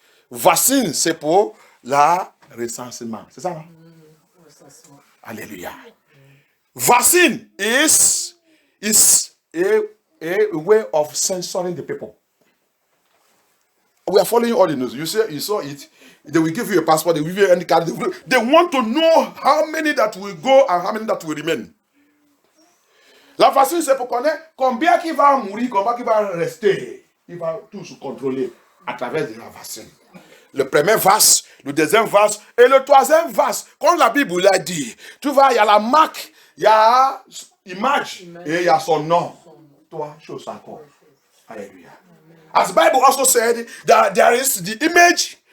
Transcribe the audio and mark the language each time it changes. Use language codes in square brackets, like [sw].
[fr] Vaccine, c'est pour la recensement. C'est ça, non? Alléluia. [en] Vaccine is a way of censoring the people. We are following all the news. You saw it. They will give you a passport. They will give you any card. They want to know how many that will go and how many that will remain. [fr] La vaccine, c'est pour connaître combien qui va mourir, combien qui va rester. Il va tout se contrôler à travers de la vaccine. Le premier vase, le deuxième vase et le troisième vase. Comme la Bible l'a dit, tu vois, il y a la marque, il y a l'image et il y a son nom. Trois choses encore. Alléluia. [en] As the Bible also said that there is the image,